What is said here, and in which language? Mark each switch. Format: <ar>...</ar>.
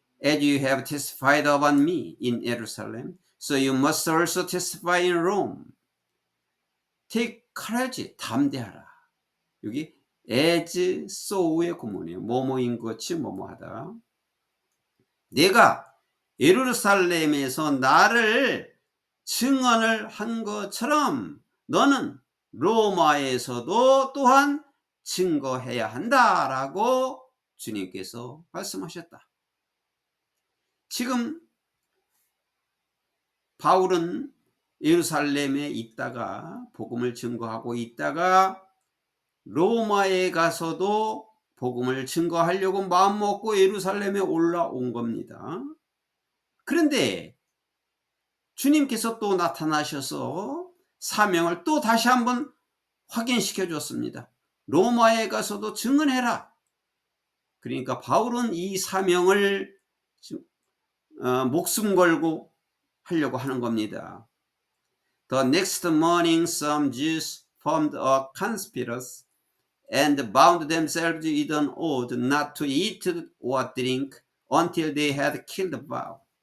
<en>As you have testified about me in Jerusalem, so you must also testify in Rome. Take courage,</en> <ko>담대하라. 여기 as so의 구문이에요. 뭐뭐인 것이 뭐뭐하다. 내가 예루살렘에서 나를 증언을 한 것처럼 너는 로마에서도 또한 증거해야 한다라고 주님께서 말씀하셨다. 지금 바울은 예루살렘에 있다가 복음을 증거하고 있다가 로마에 가서도 복음을 증거하려고 마음먹고 예루살렘에 올라온 겁니다. 그런데 주님께서 또 나타나셔서 사명을 또 다시 한번 확인시켜 줬습니다. 로마에 가서도 증언해라. 그러니까 바울은 이 사명을 목숨 걸고 하려고 하는 겁니다.</ko> <en>The next morning some Jews formed a conspiracy and bound themselves with an oath not to eat or drink until they had killed Paul.</en>